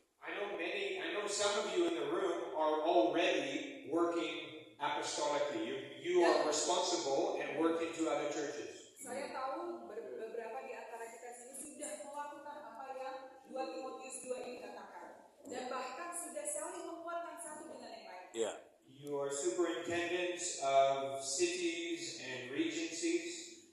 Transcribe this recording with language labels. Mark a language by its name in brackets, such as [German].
[English] I know some of you in the room are already working apostolically. You are responsible and working to other churches. [Indonesian] Saya tahu beberapa di antara kita sini sudah melakukan apa yang 2 Timotius 2 ini katakan. Dan bahkan sudah saling menguatkan satu dengan yang lain. Ya. [English] You are superintendents of cities and regencies.